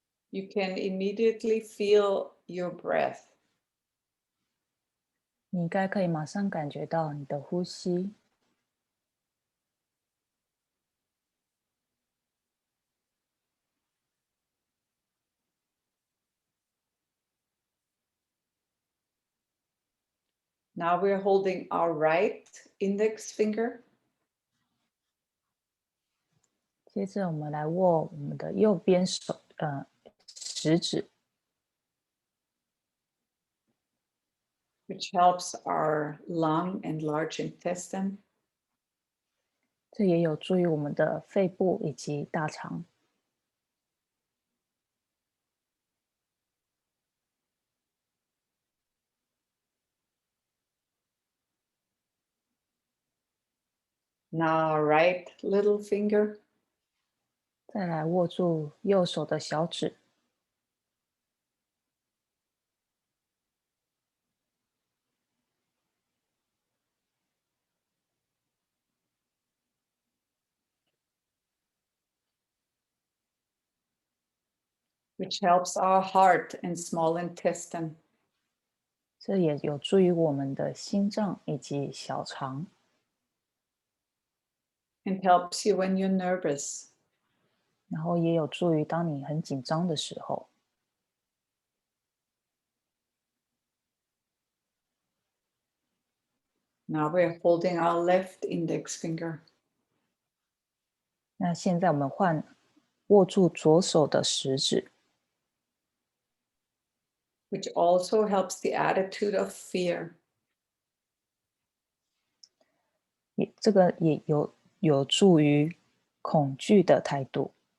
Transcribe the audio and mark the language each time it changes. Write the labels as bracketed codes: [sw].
[en] You can immediately feel your breath. [zh] 你应该可以马上感觉到你的呼吸。 [en] Now we're holding our right index finger. [zh] 接着我们来握我们的右边食指， [en] which helps our lung and large intestine. [zh] 这也有助于我们的肺部以及大肠。 [en] Now right little finger. [zh] 再来握住右手的小指， [en] which helps our heart and small intestine. [zh] 这也有助于我们的心脏以及小肠， [en] and helps you when you're nervous. [zh] 然后也有助于当你很紧张的时候。 [en] Now we're holding our left index finger. [zh] 那现在我们换握住左手的食指， [en] which also helps the attitude of fear. [zh] 这个也有助于恐惧的态度。